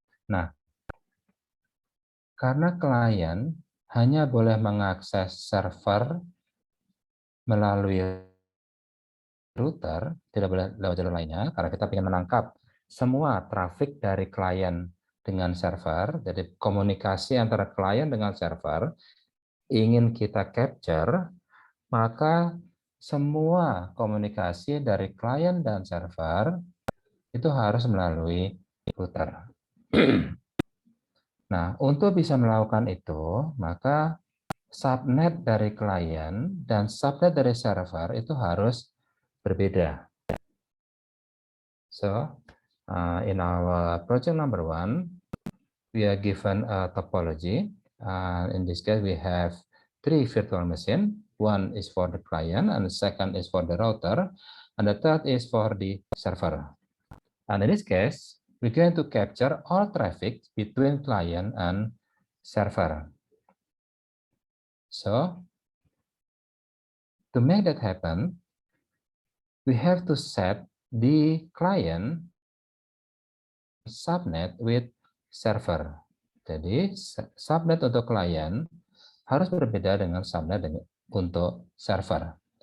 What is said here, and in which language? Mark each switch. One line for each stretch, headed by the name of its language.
Indonesian: Nah, karena klien hanya boleh mengakses server melalui router, tidak boleh lewat jalur lainnya, karena kita ingin menangkap semua traffic dari klien dengan server, jadi komunikasi antara klien dengan server, ingin kita capture, maka semua komunikasi dari klien dan server itu harus melalui router. Nah, untuk bisa melakukan itu, maka subnet dari klien dan subnet dari server itu harus berbeda.
English: So, in our project number 1, we are given a topology. In this case, we have 3 virtual machines. One is for the client, and the second is for the router, and the third is for the server. And in this case, we're going to capture all traffic between client and server. So, to make that happen, we have to set the client subnet with server.
Indonesian: Jadi, subnet untuk klien harus berbeda dengan subnet untuk server.